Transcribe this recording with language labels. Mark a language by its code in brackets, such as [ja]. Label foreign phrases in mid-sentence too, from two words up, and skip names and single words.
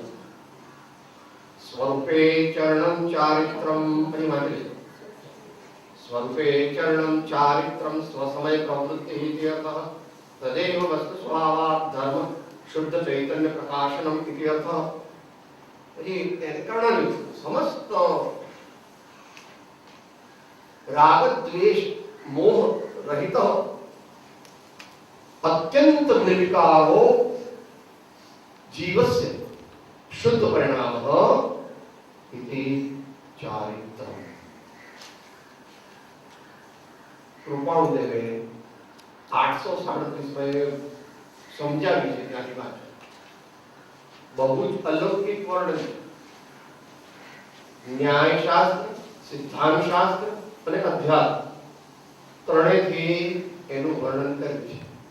[sa] સ્વરૂપે ચરણમ ચારિત્રમ પરિમાત્રે સ્વરૂપે ચરણમ ચારિત્રમ સ્વસમય પ્રવૃત્તિ ઇતિ અર્થઃ તદેવ વસ્તુ સ્વભાવાત ધર્મ શુદ્ધ ચૈતન્ય પ્રકાશનમ ઇતિ અર્થઃ. [gu] પછી તેને કારણે સમસ્ત રાગ દ્વેષ મોહ રહિત અત્યંત [sa] निर्विकारो जीवस्य शुद्ध परिणामः इति चारित्रम्. [gu] કૃપાળુદેવે 837 में સમજાવી છે ત્યાંની વાત. બહુ જ અલૌકિક વર્ણન છે. ન્યાયશાસ્ત્ર, સિદ્ધાંત શાસ્ત્ર અને અધ્યાત્મ ત્રણેયથી એનું વર્ણન કર્યું છે.